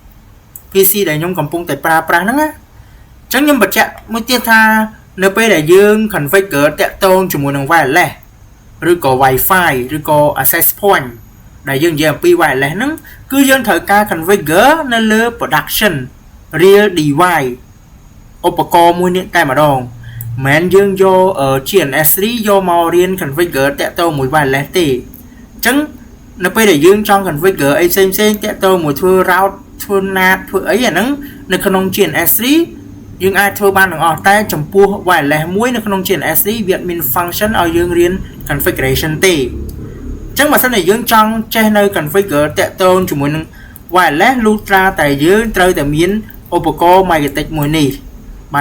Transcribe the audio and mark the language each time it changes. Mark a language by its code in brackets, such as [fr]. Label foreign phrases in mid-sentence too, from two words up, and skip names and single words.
[km] PC ដែលខ្ញុំកំពុងតែប្រើប្រាស់ហ្នឹងណាអញ្ចឹងខ្ញុំបញ្ជាក់មួយទៀតថានៅពេលដែលយើង configure តាក់ទងជាមួយនឹង wireless ឬក៏ Wi-Fi ឬក៏ [en] access point [km] ដែលយើងនិយាយអំពី wireless ហ្នឹងគឺយើងត្រូវការ configure នៅលើ [en] production real device [km] ឧបករណ៍មួយនេះតែម្ដងមិនមែនយើងយក GNS3 យកមករៀន configure តាក់ទងមួយ wireless ទេអញ្ចឹងនៅពេលដែលយើងចង់ configure អីផ្សេងតាក់ទងមួយធ្វើ route ធ្វើ NAT ធ្វើអីអាហ្នឹងនៅក្នុង GNS3យើងអាចធ្វើបានទាំងអស់តែចំពោះ wireless មួយនៅក្នុង GNS3 វាមាន function ឲ្យយើងរៀន configuration ទេអញ្ចឹងបើសិនជាយើងចង់ចេះនៅ configure តាក់ទងជាមួយនឹង wireless លុះត្រាតែយើងត្រូវតែមានឧបករណ៍ Magnetic មួយនេះបាន